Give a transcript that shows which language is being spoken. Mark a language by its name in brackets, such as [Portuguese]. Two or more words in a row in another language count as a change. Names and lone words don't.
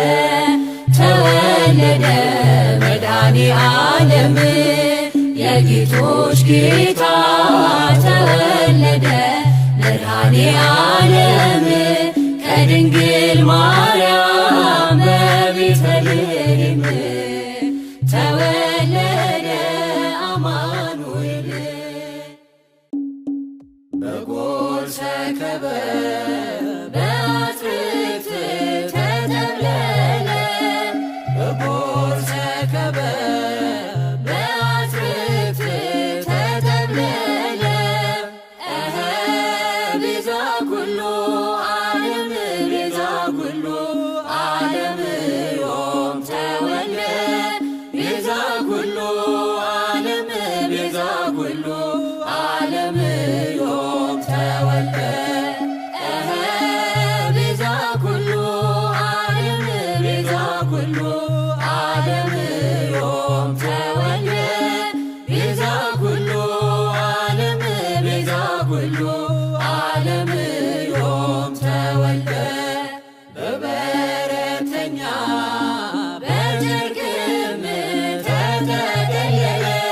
[Amharic] ተወለደ መድኃኔ ዓለም የጌቶች ጌታ ተወለደ መድኃኔ ዓለም ከድንግል ማርያም በቤተልሔም ተወለደ አማኑኤል በጎል ሰከበ በአትክልት ተጠቅለለ በጎል ሰከበ [Geez] ቤዛ ኩሉ ዓለም ቤዛ ኩሉ ዓለም ዮም ተወልደ ቤዛ ኩሉ ዓለም ቤዛ ኩሉ ዓለም ዮም ተወልደ ቤዛ ኩሉ ዓለም ቤዛ ኩሉ ዓለም ዮም ተወልደ ቤዛ ኩሉ ዓለም ቤዛ ኩሉ ዓለም ዮም ተወልደ [Amharic] በበረተኛ በጨርቅም ተጠቀለለ